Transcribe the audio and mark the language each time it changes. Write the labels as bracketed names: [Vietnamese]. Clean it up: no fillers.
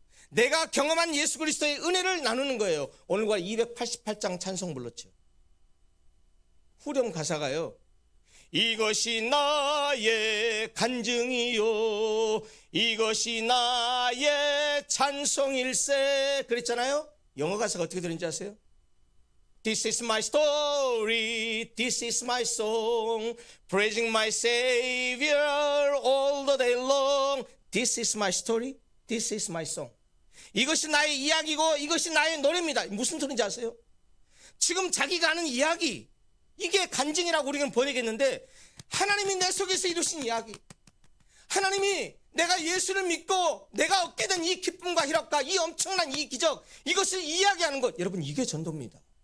[Korean] 내가 경험한 예수 그리스도의 은혜를 나누는 거예요. 오늘과 288장 찬송 불렀죠. 후렴 가사가요, 이것이 나의 간증이요, 이것이 나의 찬송일세, 그랬잖아요. 영어 가사가 어떻게 들리는지 아세요? [English] This is my story, this is my song, praising my Savior all the day long. This is my story, this is my song. [Korean] 이것이 나의 이야기고 이것이 나의 노래입니다. 무슨 소리인지 아세요? 지금 자기가 하는 이야기, 이게 간증이라고 우리는 번역했는데 하나님이 내 속에서 이루신 이야기, 하나님이 내가 예수를 믿고 내가 얻게 된 이 기쁨과 희락과 이 엄청난 이 기적, 이것을 이야기하는 것, 여러분 이게 전도입니다.